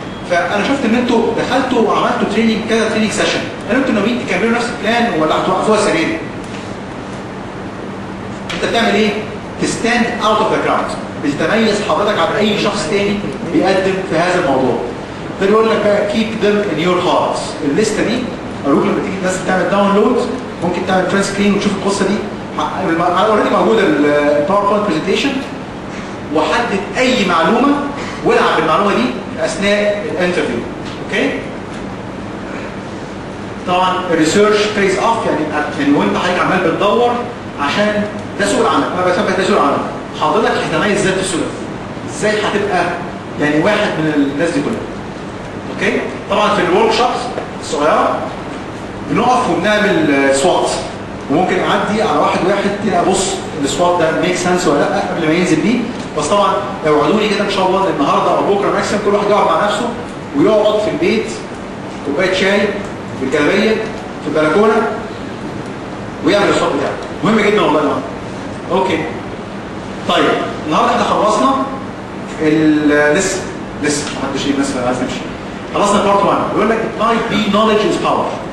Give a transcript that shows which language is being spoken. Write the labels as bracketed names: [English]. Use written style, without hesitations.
[Arabic] فانا شفت ان انتوا دخلتوا وعملتوا تريننج كذا تريننج سيشن، هل انتوا ناويين تكملوا نفس البلان ولا هتوقفوها سريع؟ انت بتعمل ايه؟ تستاند اوت اوف ذا كراود، بتتميز حضرتك عن اي شخص تاني بيقدم في هذا الموضوع. ده بيقول لك بقى [English] keep them in your hearts. [Arabic] الليسته دي اروح لما تيجي الناس تعمل داونلود ممكن تعمل فرنت سكرين وتشوف القصه دي. اوريدي موجوده الباوربوينت برزنتيشن، وحدد اي معلومه والعب بالمعلومه دي اثناء الانترفيو. اوكي؟ طبعا الريسيرش فيز اوف، يعني وانت حضرتك عمال بتدور عشان ده سوق العمل، انا بسمي ده سوق العمل. حضرتك هتميز ازاي في السوق؟ ازاي هتبقى يعني واحد من الناس دي كلها؟ اوكي؟ طبعا في الورك شوبس الصغيره بنقف وبنعمل سوات، وممكن اعدي على واحد كده ابص السوات ده ميك سنس ولا لا قبل ما ينزل بيه. بس طبعا لو وعدوني كده ان شاء الله النهارده او بكره ماكسيمم كل واحد يقعد مع نفسه ويقعد في البيت كوبايه شاي بالجلابيه في البلكونه ويعمل السوات بتاعه. مهم جدا والله يا جماعه. اوكي. طيب النهارده احنا خلصنا لسه محدش ايه الناس عايز تمشي. خلصنا بارت 1. بيقول لك [English] might be knowledge is power.